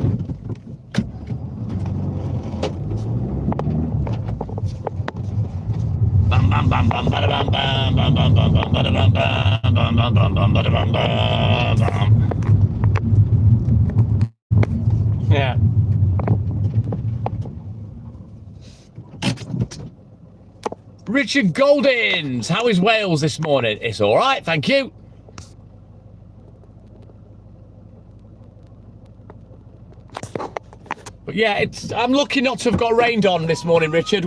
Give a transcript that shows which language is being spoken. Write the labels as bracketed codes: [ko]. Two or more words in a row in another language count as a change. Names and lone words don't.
[en] Bam bam bam bam bada bam bam bam bam bam bam bada bam bam bam bam bam bam bada bam bam bam. Yeah. Richard Goldins, how is Wales this morning? It's all right, thank you. But yeah, I'm lucky not to have got rained on this morning, Richard.